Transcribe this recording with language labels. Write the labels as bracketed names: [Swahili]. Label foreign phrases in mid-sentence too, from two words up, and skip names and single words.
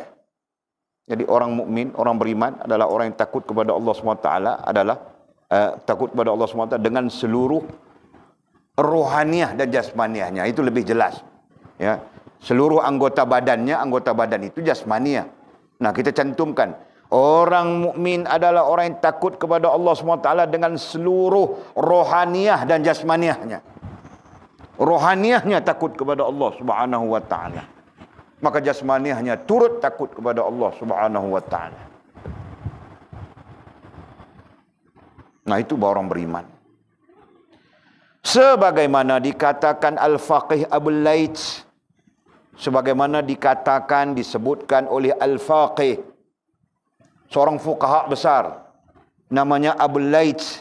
[Indonesian] Jadi orang mukmin, orang beriman adalah orang yang takut kepada Allah [Arabic] Subhanahu wa taala, [Indonesian] adalah takut kepada Allah [Arabic] Subhanahu wa taala [Indonesian] dengan seluruh rohaniah dan jasmaniahnya. Itu lebih jelas. Ya. Seluruh anggota badannya, anggota badan itu jasmaniah. Nah, kita cantumkan orang mukmin adalah orang yang takut kepada Allah SWT dengan seluruh rohaniah dan jasmaniahnya. Rohaniahnya takut kepada Allah [Arabic] Subhanahu wa taala. [Indonesian] Maka jasmaniahnya turut takut kepada Allah [Arabic] Subhanahu wa taala. [Indonesian] Nah, itu baru orang beriman. Sebagaimana dikatakan Al-Faqih Abul Laits, sebagaimana dikatakan, disebutkan oleh Al-Faqih, seorang fuqaha besar, namanya Abul Laits.